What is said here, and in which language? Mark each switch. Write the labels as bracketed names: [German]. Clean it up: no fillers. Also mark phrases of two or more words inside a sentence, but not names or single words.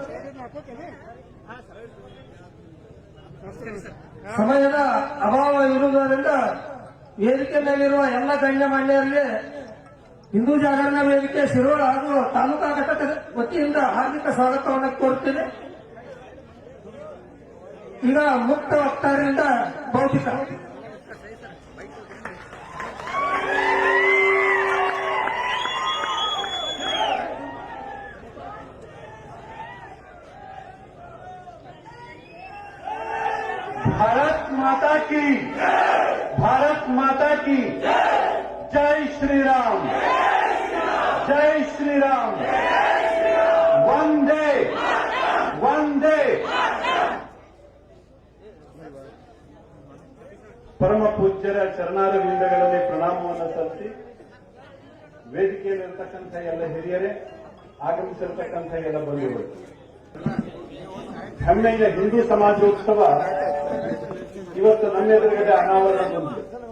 [Kannada] ಸಮಯದ ಅಭಾವ ಇರುವುದರಿಂದ ವೇದಿಕೆ ಮೇಲಿರುವ ಎಲ್ಲ ಗಣ್ಯಮಾನ್ಯರಿಗೆ ಹಿಂದೂ ಜಾಗರಣ ವೇದಿಕೆ ಶಿರೋಳ ಹಾಗೂ ತಾಲೂಕಾ ಘಟಕದ ವತಿಯಿಂದ ಹಾರ್ದಿಕ ಸ್ವಾಗತವನ್ನು ಕೋರುತ್ತೇನೆ. ಈಗ ಮುಕ್ತ ವಕ್ತಾರರಿಂದ ಬೌದ್ಧಿಕ [Hindi] भारत माता की, भारत माता की जय श्री राम, जय श्री राम, वंदे वंदे। [Kannada] ಪರಮ ಪೂಜ್ಯರ ಚರಣಾರವಿಂದಗಳಲ್ಲಿ ಪ್ರಣಾಮವನ್ನು ಸಲ್ಲಿಸಿ ವೇದಿಕೆಯಲ್ಲಿರತಕ್ಕಂಥ ಎಲ್ಲ ಹಿರಿಯರೇ, ಆಗಮಿಸಿರತಕ್ಕಂಥ ಎಲ್ಲ ಬಂಧುಗಳು, ಹೆಮ್ಮೆಯ ಹಿಂದೂ ಸಮಾಜೋತ್ಸವ ಇವತ್ತು ನಮ್ಮ ಎದುರುಗಡೆ ಅನಾವರಣಗೊಂಡಿದೆ.